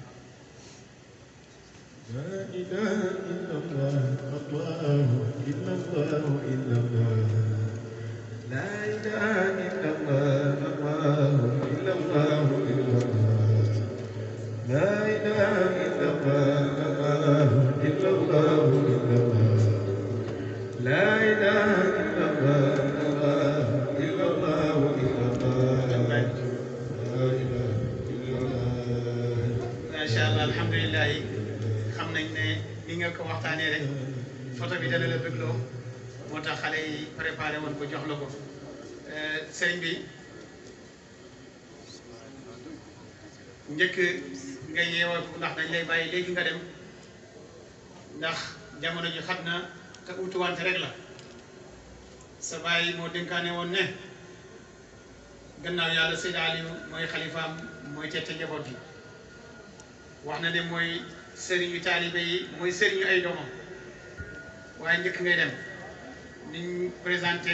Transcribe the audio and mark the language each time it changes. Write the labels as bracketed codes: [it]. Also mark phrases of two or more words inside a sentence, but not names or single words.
[ar] لا إله إلا الله الله إلا الله إلا الله لا إله إلا الله الله إلا الله إلا الله لا إله إلا الله الله إلا الله إلا الله لا إله إلا الله الله إلا الله إلا الله لا إله إلا الله ما شاء الله الحمد لله [wo] xam nañ ne ni nga ko waxtaanee rek photo bi dana la bëggloo moo tax xale yi préparé woon ko jox la ko sëriñ bi njëkk nga yeewal ko ndax dañ lay bàyyi léegi nga dem ndax jamono ji xat na te utuwante rek la sa bàyyi moo dénkaane woon ne gannaaw yàlla Seydi Aliou mooy xalifaam mooy tette njaboot gi wax na ne mooy sëriñu taalibe yi mooy sëriñu ay doomam waaye njëkk ngay dem niñ [fr] présenté parrain